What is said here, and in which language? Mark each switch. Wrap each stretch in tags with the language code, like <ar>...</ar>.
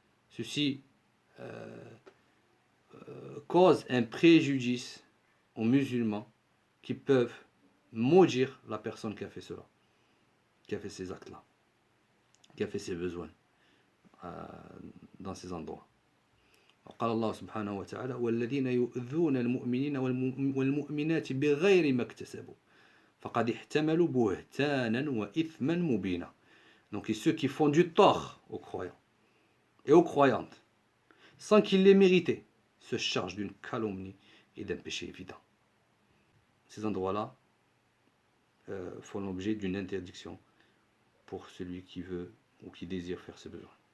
<fr>Ceci cause un préjudice aux musulmans qui peuvent maudire la personne qui a fait cela, qui a fait ces actes-là, qui a fait ses besoins dans ces endroits.</fr> <ar>قال الله سبحانه وتعالى والذين يؤذون المؤمنين والمؤمنات بغير ما اكتسبوا فقد احتملوا بهتانا وإثما مبينا.</ar> <fr>Donc ceux qui font du tort aux croyants et aux croyantes sans qu'ils l'aient mérité se chargent d'une calomnie et d'un péché évident. Ces endroits-là font l'objet d'une interdiction pour celui qui veut ou qui désire faire ses besoins.</fr>